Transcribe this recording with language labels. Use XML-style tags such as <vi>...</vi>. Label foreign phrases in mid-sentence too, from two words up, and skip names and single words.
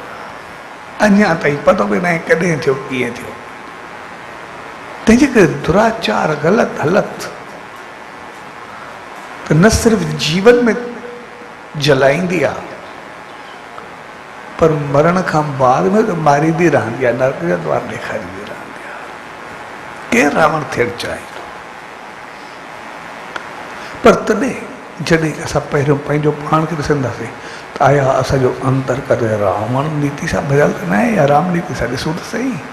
<sd>अञा ताईं पतो बि न आहे कॾहिं थियो, कीअं थियो। तंहिंजे करे दुराचार, ग़लति हालत त न सिर्फ़ु जीवन में जलाईंदी आहे पर मरण का बाद में तो मारी दी रहंदी आहे, नरक जा द्वार ॾेखारी दी रहंदी आहे। केरु रावण थियणु चाहे थो, पर तॾहिं जॾहिं असां पहिरियों पंहिंजो पाण खे ॾिसंदासीं त आया असांजो अंदर कॾहिं रावण नीति सां भरियल त न आहे या राम नीति सां, ॾिसूं त सही।</sd>